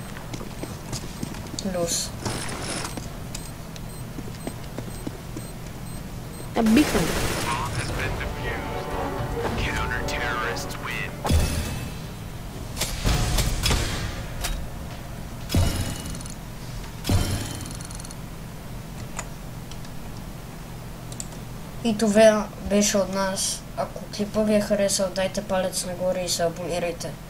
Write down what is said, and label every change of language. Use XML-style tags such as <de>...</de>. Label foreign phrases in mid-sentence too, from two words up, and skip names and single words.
<bg>Плюс. Биха ни.</bg> <en>Counter-terrorists win.</en> <bg>И това беше от нас. Ако клипа ви е харесал, дайте палец нагоре и се абонирайте.</bg>